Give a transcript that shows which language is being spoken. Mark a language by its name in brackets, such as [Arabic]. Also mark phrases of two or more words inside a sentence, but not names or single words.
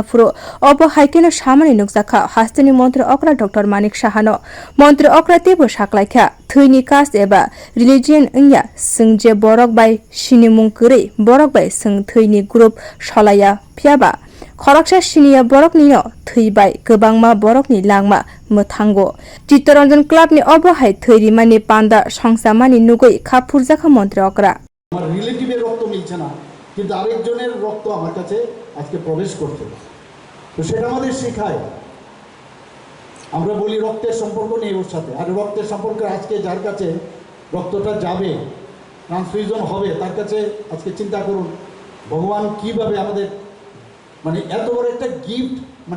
[Kok Borok] furo obo haikeno samani nukjakha haste ni montri okra Dr.Manik sahano montri okra tebo saklaikha thwi ni kas eba religion ongya sungje borok bai sinimung kuri borok bai sung thwi ni group solaya phiaba khoroksa sinia borok ni no thwi bai kebangma borok ni langma muthango chittaranjan club ni obo hai thwi mani panda songsa mani nugoi khapurjakha montri okra [Bangla] আমার রিলেটিভের রক্ত মিলছে না কিন্তু আরেকজনের রক্ত আমার কাছে আজকে প্রবেশ করছে তো সেটা আমাদের শেখায় আমরা বলি রক্তের সম্পর্ক নেই ওর সাথে আর রক্তের সম্পর্ক আজকে যার কাছে রক্তটা যাবে ট্রান্সফিউশন হবে তার কাছে আজকে চিন্তা করুন ভগবান কিভাবে আমাদের মানে এত বড় একটা গিফট মানে